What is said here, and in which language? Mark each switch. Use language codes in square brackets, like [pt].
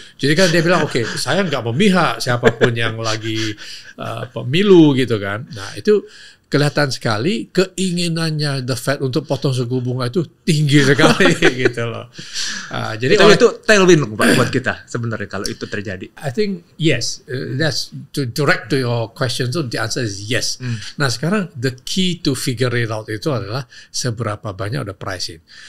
[id] Jadi kan dia bilang, oke, saya nggak memihak siapapun yang lagi pemilu gitu kan. Nah itu kelihatan sekali keinginannya the Fed untuk potong suku bunga itu tinggi sekali gitu loh. Jadi itu tailwind buat kita sebenarnya kalau itu terjadi. [en] I think yes, that's to direct to your question. So the answer is yes. [id] Nah sekarang [en] the key to figure it out [id] itu adalah seberapa banyak udah pricing.